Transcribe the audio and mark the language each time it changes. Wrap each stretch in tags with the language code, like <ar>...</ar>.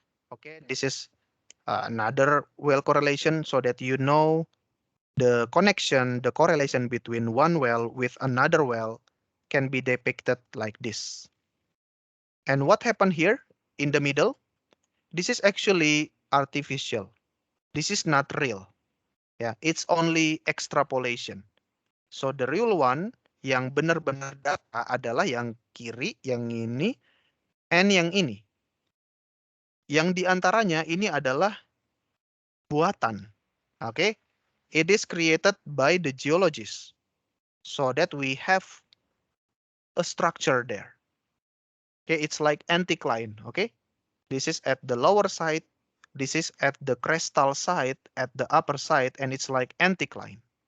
<en>Okay, this is another well correlation so that you know the connection, the correlation between one well with another well can be depicted like this. And what happened here in the middle? This is actually artificial. This is not real. Yeah, it's only extrapolation.</en> <id>So the real one yang benar-benar data adalah yang kiri, yang ini, and yang ini. Yang diantaranya ini adalah buatan.</id> <en>Okay, it is created by the geologists so that we have a structure there. Okay, it's like anticline. Okay, this is at the lower side, this is at the crestal side, at the upper side, and it's like anticline.</en>